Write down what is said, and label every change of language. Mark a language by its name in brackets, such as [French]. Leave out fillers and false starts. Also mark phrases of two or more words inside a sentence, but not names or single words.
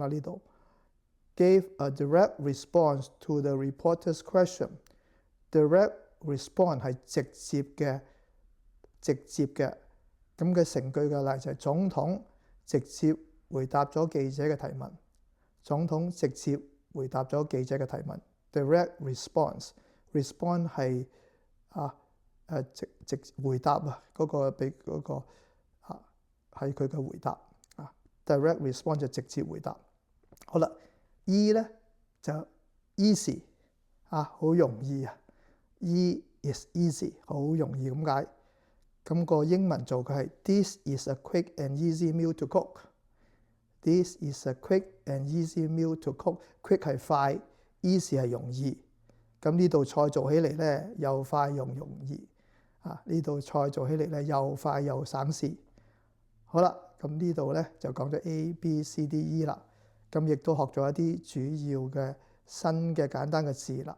[Cantonese] 呢度 [English] gave a direct response to the reporter's question。 direct response [Cantonese] 係直接嘅。咁嘅成句嘅例就係總統直接回答咗記者嘅提問。總統直接回答咗記者嘅提問。 [English] direct response respond [Cantonese] 係直回答啊，嗰個俾嗰個係佢嘅回答啊。 [English] Direct response [Cantonese] 就直接回答。好啦 ，E 咧就 easy 啊，好容易啊。 [English] E is easy， [Cantonese] 好容易咁解。咁個英文做嘅係 [English] This is a quick and easy meal to cook。 This is a quick and easy meal to cook。 [Cantonese] Quick 係快 ，easy 係容易。咁呢道菜做起嚟咧又快又容易啊！呢道菜做起嚟咧又快又省事。好啦，咁呢度咧就講咗 A、B、C、D、E 啦。咁亦都學咗一啲主要嘅新嘅簡單嘅字啦。